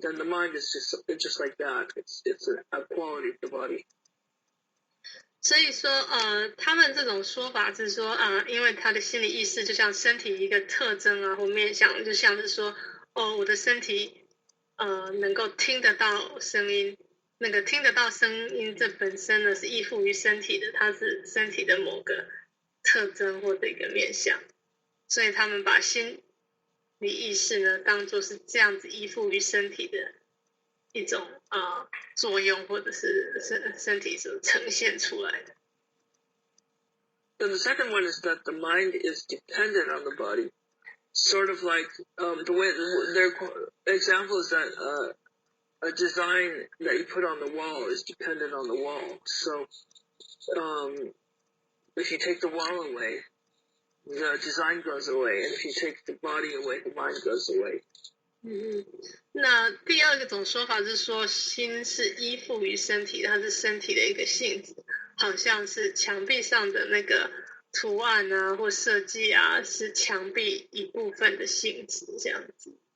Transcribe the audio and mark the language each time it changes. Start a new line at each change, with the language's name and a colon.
English: Then the mind is just like that. It's a quality of the body.
Chinese: 所以说他们这种说法是说因为他的心理意识就像身体一个特征或面向，就像是说我的身体能够听得到声音，那个听得到声音这本身呢是依附于身体的，它是身体的某个特征或者一个面向，所以他们把心理意识呢当作是这样子依附于身体的一种作用，或者是身体所呈现出来的。
English: Then the second one is that the mind is dependent on the body, sort of like the way their example is that a design that you put on the wall is dependent on the wall. So if you take the wall away, the design goes away, and if you take the body away, the mind goes away.
Chinese: 那第二种说法是说心是依附于身体，它是身体的一个性质，好像是墙壁上的那个图案或设计是墙壁一部分的性质这样子。